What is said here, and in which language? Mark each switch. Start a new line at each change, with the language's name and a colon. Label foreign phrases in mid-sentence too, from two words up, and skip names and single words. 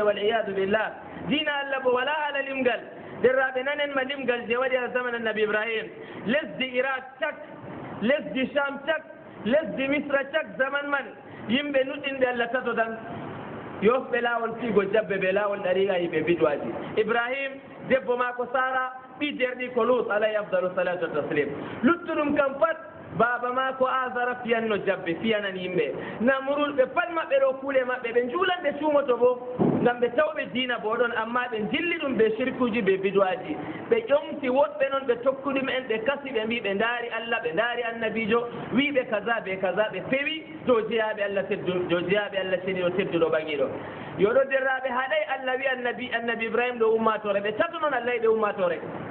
Arabic: والعياذ بالله
Fula: dina allah bo wala haala limgal derraɓe nanen ma limgal je waɗi ala zaman annabi ibrahim lesdi iraq cak lesdi sham cak lesdi misra cak zaman man yimɓe nuɗɗinɓe allah tato tan yofɓe laawol fiigo jabbe ɓe laawol ɗariga yiɓe bidwaji ibrahim debbo ma ko sara ɓi derɗi ko lut
Arabic: عليه أفضل الصلاة والتسليم
Fula: luttuɗum kam pat baba ma ko azara fiyanno jabbe fiyanan yimɓe namrul ɓe pat maɓɓe ɗo kuule maɓɓe ɓe juulanɓe cuumoto bo ngam ɓe tawɓe diina bo ɗon amma ɓe jilli ɗum ɓe shirkuji ɓe bidwaji ɓe ƴomti woɗɓe noon ɓe tokkuɗum en ɓe kasi ɓe mbi ɓe ndaari allah ɓe ndaari annabijo wiɓe kaza ɓe pewi dow jeyaɓe allah dow jeyaɓe allah ceniɗo tedduɗo ɓaŋiɗo yoɗo derraɓe haɗay allah wi annabi ibrahima ɗo ummatore ɓe tato noon allah ɓe ummatore